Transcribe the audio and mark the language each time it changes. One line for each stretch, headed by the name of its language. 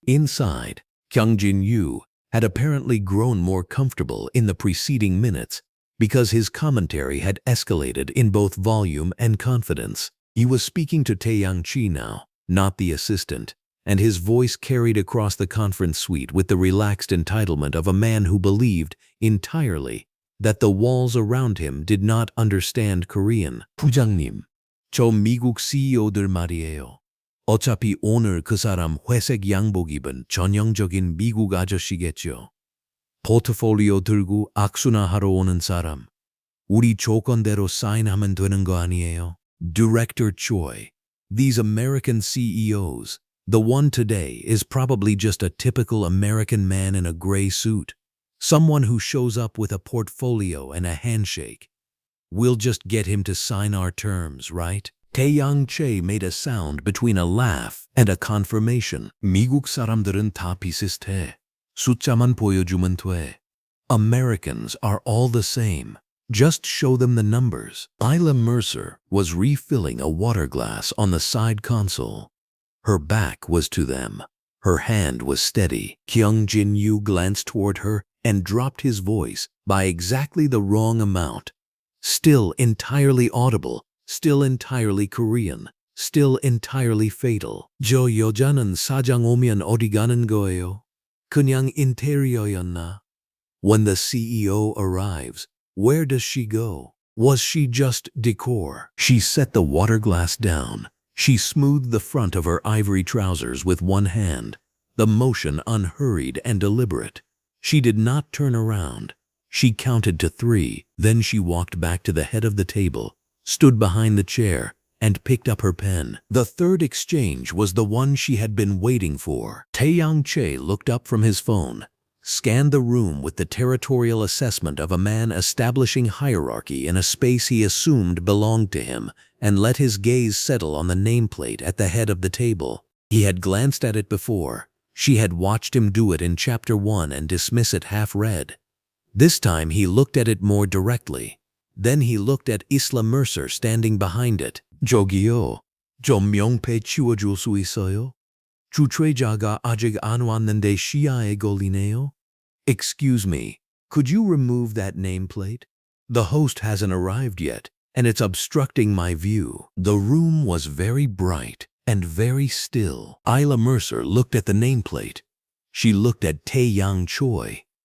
English: Inside, Kyung-Jin had apparently grown more comfortable in the preceding minutes because his commentary had escalated in both volume and confidence. He was speaking to Tae-Yang now, not the assistant, and his voice carried across the conference suite with the relaxed entitlement of a man who believed entirely that the walls around him did not understand Korean.
Korean: 부장님, 저 미국 CEO들 말이에요. 어차피 오늘 그 사람 회색 양복 입은 전형적인 미국 아저씨겠죠. 포트폴리오 들고 악수나 하러 오는 사람. 우리 조건대로 사인하면 되는 거 아니에요?
English: Director Choi. These American CEOs, the one today is probably just a typical American man in a gray suit. Someone who shows up with a portfolio and a handshake. We'll just get him to sign our terms, right? Tae-Yang made a sound between a laugh and a confirmation. 미국 사람들은 다 비슷해. 숫자만 보여주면 돼. Americans are all the same. Just show them the numbers. Isla Mercer was refilling a water glass on the side console. Her back was to them. Her hand was steady. Kyung-Jin glanced toward her and dropped his voice by exactly the wrong amount. Still entirely audible, still entirely Korean, still entirely fatal.
Korean: 저 여자는 사장 오면 어디 가는 거예요? 그냥 인테리어였나?
English: When the CEO arrives, where does she go? Was she just decor? She set the water glass down. She smoothed the front of her ivory trousers with one hand, the motion unhurried and deliberate. She did not turn around. She counted to 3, then she walked back to the head of the table, stood behind the chair, and picked up her pen. The third exchange was the one she had been waiting for. Tae-Yang looked up from his phone, scanned the room with the territorial assessment of a man establishing hierarchy in a space he assumed belonged to him, and let his gaze settle on the nameplate at the head of the table. He had glanced at it before. She had watched him do it in Chapter 1 and dismiss it half-read. This time he looked at it more directly. Then he looked at Isla Mercer standing behind it.
Korean: 저기요, 좀 명패 치워줄 수 있어요? 주최자가 아직 안 왔는데 시야에 걸리네요.
English: Excuse me, could you remove that nameplate? The host hasn't arrived yet, and it's obstructing my view. The room was very bright and very still. Isla Mercer looked at the nameplate. She looked at Tae-Yang Choi.